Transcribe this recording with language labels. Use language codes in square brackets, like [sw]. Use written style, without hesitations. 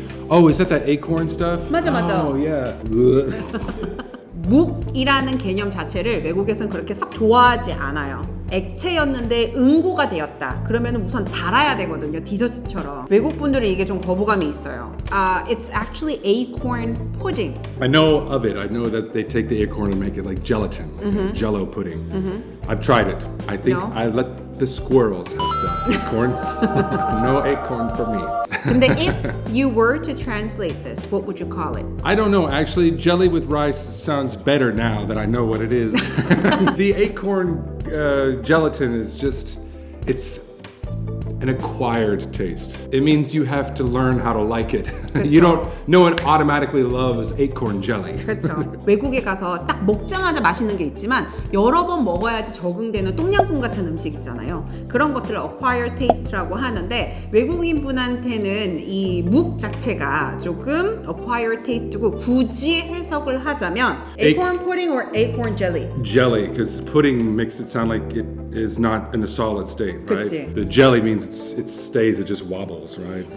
[en] Oh, is that acorn stuff? [ko] 맞아. [en] Oh, yeah. [ko] 묵이라는 개념 자체를 외국에서는 그렇게 썩 좋아하지 않아요. 액체였는데 응고가 되었다. 그러면 우선 달아야 되거든요. 디저트처럼. 외국 분들은 이게 좀 거부감이 있어요. [en] It's actually acorn pudding. I know of it. I know that they take the acorn and make it like gelatin, like a jello pudding. I've tried it. I think No? I let the squirrels have the acorn. No acorn for me. 근데 if you were to translate this, what would you call it? I don't know. Actually, jelly with rice sounds better now that I know what it is. The acorn gelatin is just, it's an acquired taste. It means you have to learn how to like it. You don't, no one automatically loves acorn jelly. [ko] 그렇죠. 외국에 가서 딱 먹자마자 맛있는 게 있지만 여러 번 먹어야지 적응되는 똠양꿍 같은 음식 있잖아요. 그런 것들을 acquired taste라고 하는데 외국인 분한테는 이 묵 자체가 조금 acquired taste고 굳이 해석을 하자면 [en] acorn pudding or acorn jelly? Jelly, because pudding makes it sound like it is not in a solid state, right? [ko] 그치. [en] The jelly means it stays, it just wobbles, right?